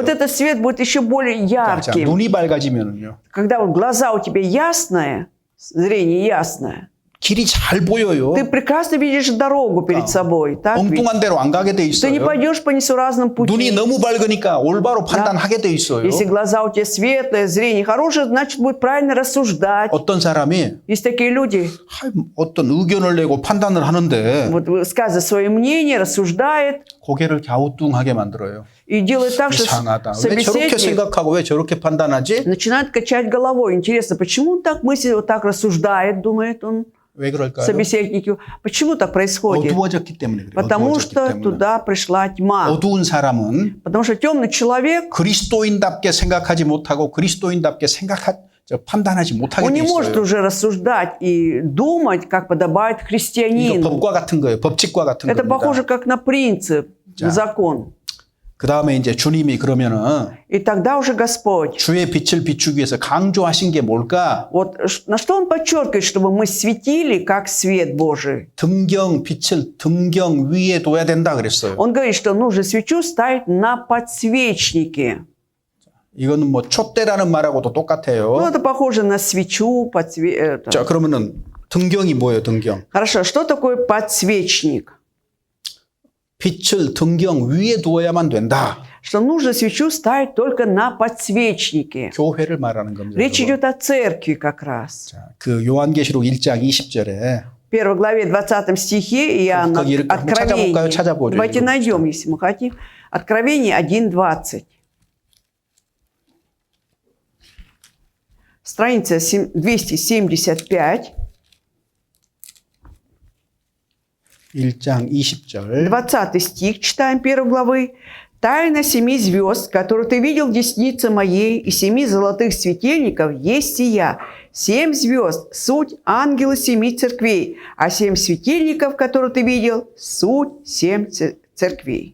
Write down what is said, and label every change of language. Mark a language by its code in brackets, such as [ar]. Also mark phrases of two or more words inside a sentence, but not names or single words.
[ru] вот этот свет будет еще более [ko] 자, [ru] ярким. [ko] 눈이 밝아지면은요. [ru] Когда вот глаза у тебя ясные, зрение ясное, [ko] 길이 잘 보여요. [ru] ты прекрасно видишь дорогу перед собой. Так ведь? [ko] 엉뚱한 데로 안 가게 돼 [ru] Ты не [ko] 있어요. [ru] пойдешь по несуразным [ko] 눈이 [ru] путям. [ko] 너무 밝으니까 올바로 판단하게 돼 있어요. [ru] Если глаза у тебя светлые, зрение хорошее, значит будет правильно рассуждать. [ko] 어떤 사람이 [ru] Есть такие люди, [ko] 어떤 의견을 내고 판단을 하는데 [ru] вот высказывает свое мнение, рассуждает [ko] 고개를 갸우뚱하게 만들어요. [ru] и делает так, что [ko] 이상하다. 왜 저렇게 [ru] собеседник [ko] 생각하고 왜 저렇게 판단하지? [ru] начинает качать головой. Интересно, почему он так мыслит, вот так рассуждает, думает он, [ko] 왜 그럴까요? [ru] собеседники. Почему так происходит? [ko] 어두워졌기 때문에 그래요. [ru] Потому [ko] 어두워졌기 [ru] что [ko] 때문에. [ru] туда пришла тьма. [ko] 어두운 사람은 [ru] Потому что темный человек, [ko] 그리스도인답게 생각하지 못하고 그리스도인답게 판단하지 못하게 [ru] он [ko] 돼 [ru] не может [ko] 있어요. [ru] уже рассуждать и думать, как подобает [ko] 이거 [ru] христианину. [ko] 법과 같은 거예요. 법칙과 같은 [ru] Это [ko] 겁니다. [ru] похоже как на принцип, [ko] 자. [ru] закон. [ko] 그 다음에 이제 주님이 그러면은 [ru] И тогда уже Господь, [ko] 주의 빛을 비추기 위해서 강조하신 게 뭘까? [ru] вот на что Он подчеркивает, чтобы мы светили, как свет Божий? [ko] 빛을 등경 위에 둬야 된다 그랬어요. [ru] Он говорит, что нужно свечу ставить на подсвечнике. [ko] 이거는 뭐 촛대라는 말하고도 [ru] Ну, [ko] 똑같아요. [ru] это похоже на свечу, [ko] 자, 그러면은 등경이 뭐예요, 등경? [ru] Хорошо, что такое подсвечник? [ko] 빛을 등경 위에 두어야만 된다. [ru] Что нужно свечу ставить только на подсвечнике. [ko] 교회를 말하는 겁니다. [ru] Речь идет о церкви как раз. [ko] 자, 그 요한계시록 1장 20절에 [ru] В 1 главе 20 стихе Иоанна [ko] 거기 이렇게 한번 찾아볼까요? 찾아보죠. [ru] Давайте [ko] 이거 [ru] найдем, если мы хотим. Откровение 1.20. Страница 275. 1장 20절. 20 стих читаем 1 главы. «Тайна 7 звезд, которую ты видел в деснице моей, и 7 золотых светильников есть сия. 7 звезд – суть ангелы 7 церквей, а 7 светильников, которые ты видел, суть 7 церквей».